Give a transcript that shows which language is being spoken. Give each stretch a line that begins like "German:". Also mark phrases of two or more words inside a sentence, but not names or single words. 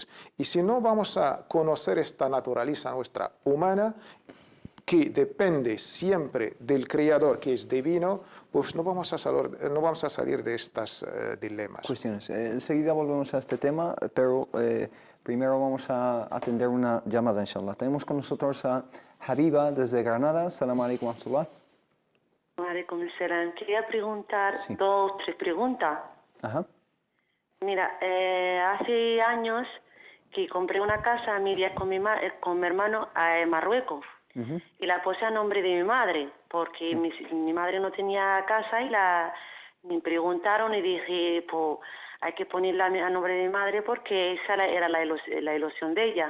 Spanish: Y si no vamos a conocer esta naturaleza nuestra humana, que depende siempre del Creador, que es divino, pues no vamos a salir de estos dilemas. Cuestiones. Enseguida volvemos a este tema, pero primero vamos a atender una llamada, inshallah. Tenemos con nosotros a Habiba desde Granada.
Arabic: السلام عليكم ورحمة الله. عليكم السلام.
Spanish: Quería preguntar 2 o 3 preguntas. Ajá. Mira, hace años que compré una casa a Miria con mi hermano en Marruecos. Y la puse a nombre de mi madre, porque mi madre no tenía casa y me preguntaron y dije, pues hay que ponerla a nombre de mi madre porque esa era la ilusión de ella.